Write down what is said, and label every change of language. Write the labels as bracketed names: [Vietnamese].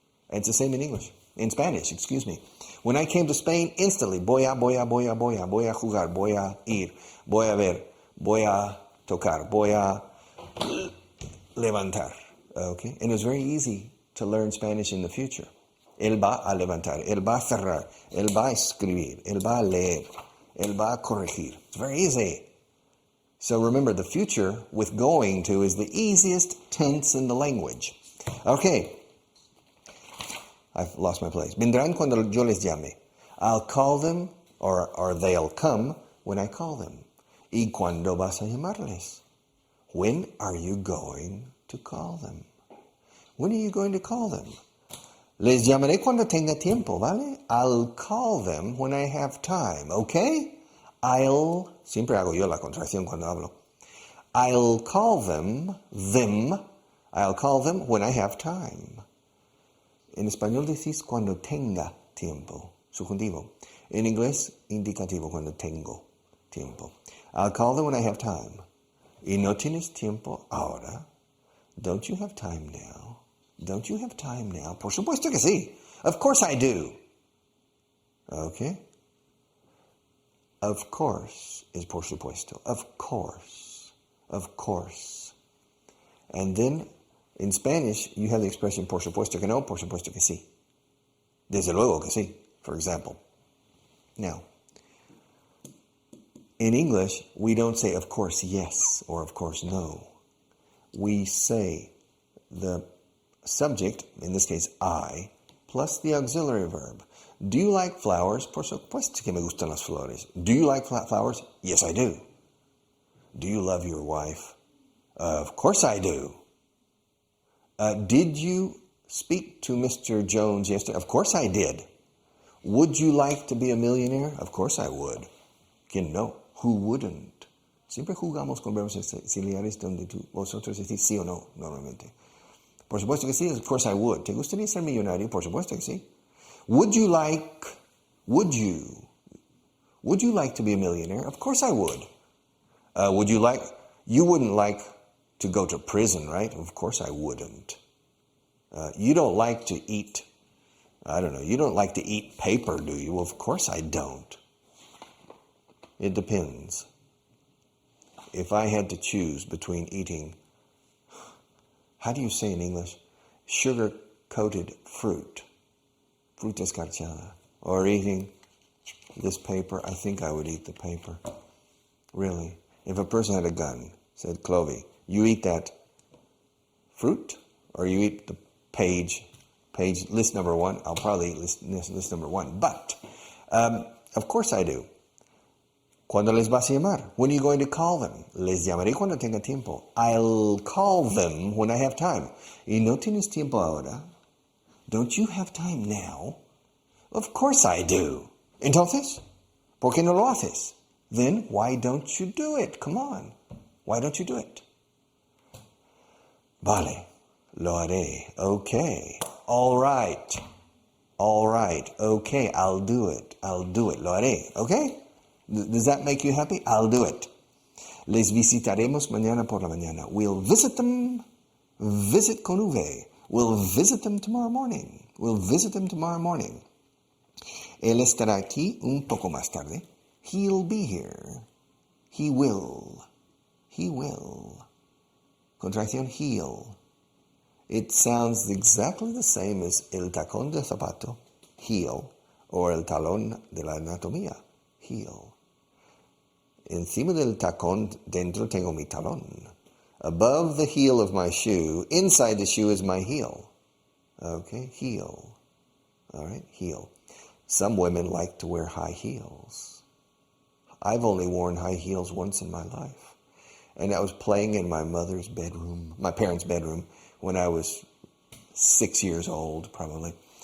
[English] And it's the same in English, in Spanish, excuse me. When I came to Spain, instantly, [Spanish] voy a jugar, voy a ir, voy a ver, voy a tocar, voy a levantar. [English] Okay? And it was very easy to learn Spanish in the future. [Spanish] Él va a levantar, él va a cerrar, él va a escribir, él va a leer, él va a corregir. [English] It's very easy. So remember, the future with going to is the easiest tense in the language. Okay. I've lost my place. [Spanish] Vendrán cuando yo les llame. [English] I'll call them, or they'll come when I call them. [Spanish] ¿Y cuándo vas a llamarles? [English] When are you going to call them? When are you going to call them? [Spanish] Les llamaré cuando tenga tiempo, ¿vale? [English] I'll call them when I have time, okay? [Spanish] Siempre hago yo la contracción cuando hablo. [English] I'll call them, I'll call them when I have time. [Spanish] En español decís cuando tenga tiempo, subjuntivo. En inglés, indicativo, cuando tengo tiempo. [English] I'll call them when I have time. [Spanish] ¿Y no tienes tiempo ahora? [English] Don't you have time now? Don't you have time now? [Spanish] Por supuesto que sí. [English] Of course I do. Okay? Of course is [Spanish] por supuesto. [English] Of course. Of course. And then in Spanish, you have the expression [Spanish] por supuesto que no, por supuesto que sí. Desde luego que sí, [English] for example. Now, in English, we don't say of course yes or of course no. We say the subject, in this case I, plus the auxiliary verb. Do you like flowers? [Spanish] Por supuesto que me gustan las flores. [English] Do you like flowers? Yes, I do. Do you love your wife? Of course I do. Did you speak to Mr. Jones yesterday? Of course I did. Would you like to be a millionaire? Of course I would. [Spanish] ¿Quién no? [English] Who wouldn't? [Spanish] Siempre jugamos con verbos auxiliares donde vosotros decís sí o no, normalmente. Por supuesto que sí, [English] of course I would. [Spanish] ¿Te gustaría ser millonario? Por supuesto que sí. [English] Would you like to be a millionaire? Of course I would. You wouldn't like to go to prison, right? Of course I wouldn't. You don't like to eat, you don't like to eat paper, do you? Well, of course I don't. It depends. If I had to choose between eating, how do you say in English, sugar-coated fruit escarchada, or eating this paper, I think I would eat the paper. Really. If a person had a gun, said, Clovey, you eat that fruit, or you eat the page list number 1, I'll probably eat list number 1. But, of course I do. [Spanish] ¿Cuándo les vas a llamar? [English] When are you going to call them? [Spanish] Les llamaré cuando tenga tiempo. [English] I'll call them when I have time. [Spanish] ¿Y no tienes tiempo ahora? [English] Don't you have time now? Of course I do. [Spanish] Entonces, ¿por qué no lo haces? [English] Then, why don't you do it? Come on. Why don't you do it? [Spanish] Vale. Lo haré. [English] Okay. All right. Okay, I'll do it. [Spanish] Lo haré. [English] Okay? Does that make you happy? I'll do it. [Spanish] Les visitaremos mañana por la mañana. [English] We'll visit them. Visit con V. We'll visit them tomorrow morning. [Spanish] Él estará aquí un poco más tarde. [English] He'll be here. He will. Contracción he'll. It sounds exactly the same as [Spanish] el tacón de zapato, [English] heel, or [Spanish] el talón de la anatomía, [English] heel. [Spanish] Encima del tacón, dentro tengo mi talón. [English] Above the heel of my shoe, inside the shoe is my heel. Okay, heel. All right, heel. Some women like to wear high heels. I've only worn high heels once in my life. And I was playing in my mother's bedroom, my parents' bedroom, when I was 6 years old, probably.